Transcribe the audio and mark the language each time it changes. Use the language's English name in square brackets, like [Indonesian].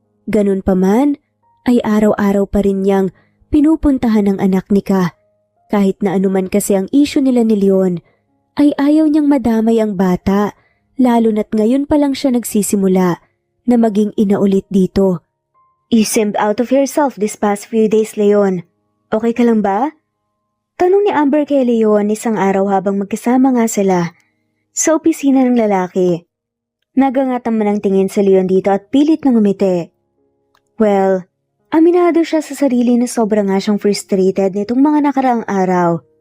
[Filipino] Ganun pa man, ay araw-araw pa rin niyang pinupuntahan ang anak ni Ka. Kahit na anuman kasi ang issue nila ni Leon, ay ayaw niyang madamay ang bata, lalo na't ngayon pa lang siya nagsisimula na maging ina ulit dito. [English] You seemed out of yourself this past few days, Leon. [Filipino] Okay ka lang ba? Tanong ni Amber kay Leon isang araw habang magkasama nga sila sa opisina ng lalaki. Nagangatan man ang tingin sa Leon dito at pilit na ngumiti. Well, aminado siya sa sarili na sobra nga siyang frustrated nitong mga nakaraang araw.